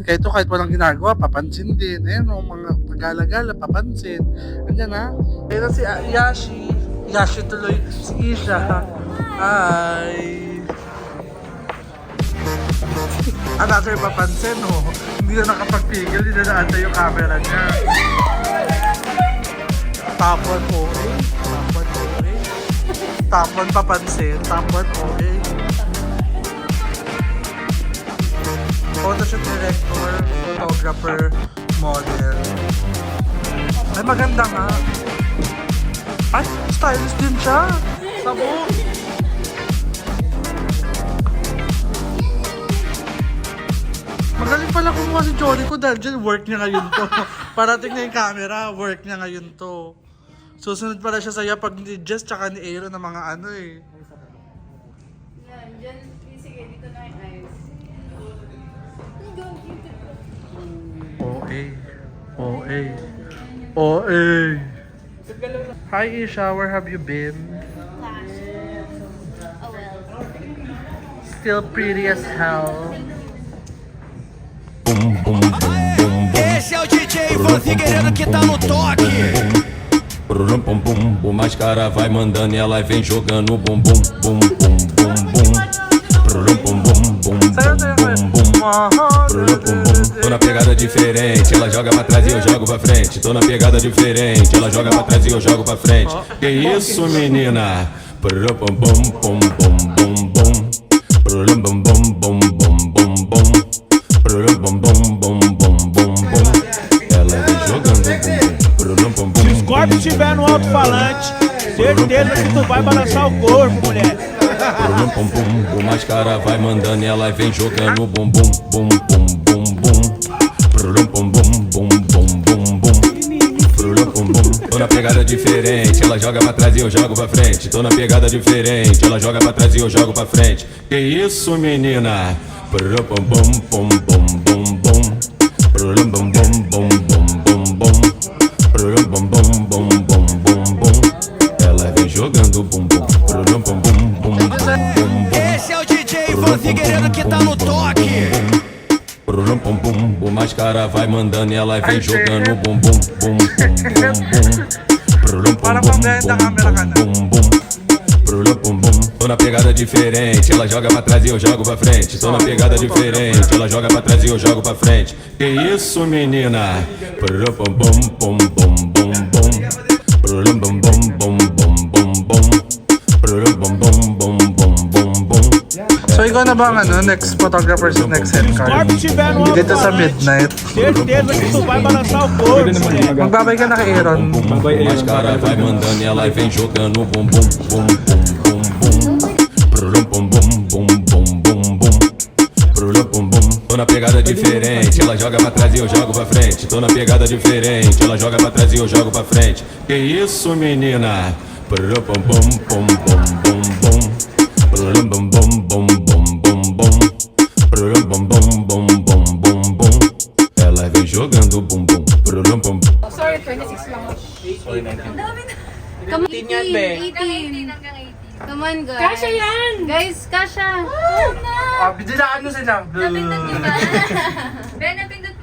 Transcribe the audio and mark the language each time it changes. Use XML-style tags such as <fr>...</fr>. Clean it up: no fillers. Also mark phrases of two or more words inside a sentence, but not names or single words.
<tl>Kahit walang ginagawa, papansin din. Ayan o, mga pagala-gala, papansin. Andyan ha. Ayan si Yashi. Yashi tuloy. Si Isha. Hi. Another papansin o. Hindi na nakapagpigil. Hindi na naantay yung camera niya.</tl> <en>Top 1 okay. Top 1 okay. Top 1 papansin. Top 1 okay. Photoshoot director, photographer, model.</en> <tl>Ay, maganda nga. Ay, stylist din siya. Sabo. Magaling pala kumuha si Johnny ko dahil dyan, work niya ngayon to. Parating na yung camera, work niya ngayon to. Susunod pala siya sa'yo pag ni Jess tsaka ni Aaron na mga ano eh. Yan, dyan. Sige, dito na yung eyes. OA. OA. OA.</tl> <en>Hi Isha, where have you been? Still pretty as hell.</en> <pt>Esse é o DJ Ivan Figueiredo que tá no toque. Brum bum bum, o mascara vai mandando e ela vem jogando bum bum bum bum bum bum. Brum bum bum bum bum bum. Brum bum bum. Tô na pegada diferente, ela joga pra trás e eu jogo pra frente. Tô na pegada diferente, ela joga pra trás e eu jogo pra frente. Que isso, menina? Brum bum bum bum bum bum bum. Brum bum bum bum bum bum bum. Brum bum bum bum bum bum bum. Ela vem jogando bum bum. Se o Scorpio estiver no alto-falante, certeza que tu vai balançar o corpo, mulher. Brum bum bum, o mascara vai mandando e ela vem jogando bum bum bum bum bum bum. Brum bum bum bum bum bum bum. Brum bum bum. Tô na pegada diferente, ela joga pra trás e eu jogo pra frente. Tô na pegada diferente, ela joga pra trás e eu jogo pra frente. Que isso, menina? Brum bum bum bum bum bum bum. Brum bum bum bum bum bum bum. Brum bum bum bum bum bum bum. Ela vem jogando bum bum. Brum bum bum bum bum bum. Esse é o DJ Ivan Figueiredo que tá no toque. Brum bum bum, o mascara vai mandando e ela vem jogando bum bum bum bum bum bum. Brum bum bum bum bum. Brum bum bum. Tô na pegada diferente, ela joga pra trás e eu jogo pra frente. Tô na pegada diferente, ela joga pra trás e eu jogo pra frente. Que isso, menina? Brum bum bum bum bum bum bum. Brum bum bum bum bum bum bum. Brum bum bum bum bum bum bum.</pt> <tl>So ikaw na ba ang</tl> <en>next photographer</en> <tl>sa next</tl> <pt>Se o</pt> <tl>headcard?</tl> <pt>Scorpio estiver no</pt> <tl>Dito sa</tl> <pt>alto-falante,</pt> <tl>Midnight.</tl> <pt>certeza que tu vai balançar o corpo, mulher.</pt> <tl>Magbabay ka na kay Aaron.</tl> <pt>O mascara vai mandando e ela vem jogando bum bum bum bum bum bum. Brum bum bum bum bum bum bum. Brum bum bum. Tô na pegada diferente, ela joga pra trás e eu jogo pra frente. Tô na pegada diferente, ela joga pra trás e eu jogo pra frente. Que isso, menina? Brum bum bum bum bum bum bum. Brum bum bum bum bum bum bum. Brum bum bum bum bum bum bum. Ela vem jogando bum bum. Brum bum.</pt> <en>Sorry, 26 lang. Come on, 18. Come on, guys.</en> <tl>Kasha yan! Guys, kasha. Ah, bidilaan mo sila. Napindot niyo ba? Ben, napindot</tl>